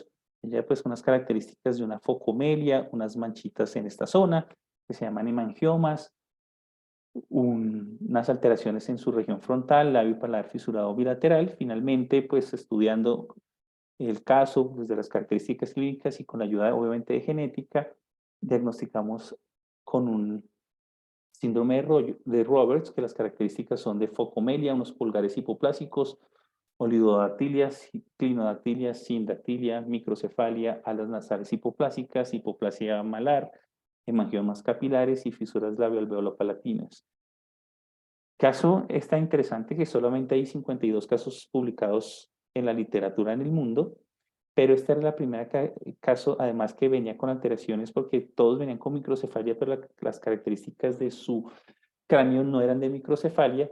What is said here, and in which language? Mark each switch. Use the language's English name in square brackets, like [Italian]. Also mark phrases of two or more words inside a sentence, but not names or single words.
[Spanish] Ella pues unas características de una focomelia, unas manchitas en esta zona que se llaman hemangiomas, unas alteraciones en su región frontal, labio paladar fisurado bilateral. Finalmente, pues estudiando el caso desde las características clínicas y con la ayuda obviamente de genética, diagnosticamos con un síndrome de Roberts, que las características son de focomelia, unos pulgares hipoplásicos, oligodactilia, clinodactilia, sindactilia, microcefalia, alas nasales hipoplásicas, hipoplasia malar, hemangiomas capilares y fisuras labioalveolo-palatinas. Caso está interesante que solamente hay 52 casos publicados en la literatura en el mundo, pero esta era la primera caso, además que venía con alteraciones porque todos venían con microcefalia, pero las características de su cráneo no eran de microcefalia.